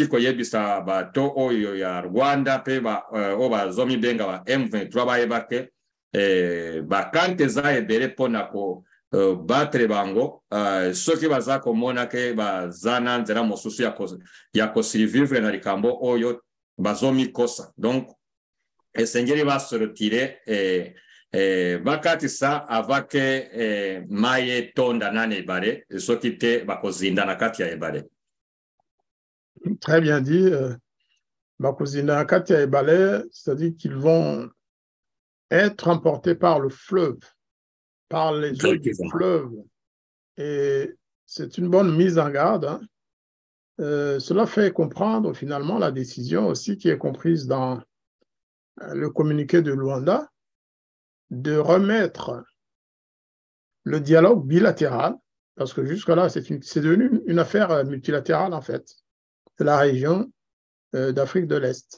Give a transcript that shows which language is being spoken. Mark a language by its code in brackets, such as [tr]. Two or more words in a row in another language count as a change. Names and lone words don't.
[ln] koyebisa bato oyo ya Rwanda pe oyo bazomibenga ba M23 bayeba ke bakarite eza ebele mpona ko batre bango soki baza komona ke baza na nzela mosusu ya kosurvivre na likambo oyo bazomikosa donc esengeli basorotire bakatisa avake maye tonda nane ebale soki te bakozinda na kati ya ebale. [fr] Très bien dit. [ln] Bakozinda na kati ya ebale, [fr] c'est-à-dire qu'ils vont être emportés par le fleuve, par les eaux du fleuve. Et c'est une bonne mise en garde. Hein. Cela fait comprendre finalement la décision aussi qui est comprise dans le communiqué de Luanda de remettre le dialogue bilatéral, parce que jusque-là, c'est devenu une affaire multilatérale en fait, de la région d'Afrique de l'Est.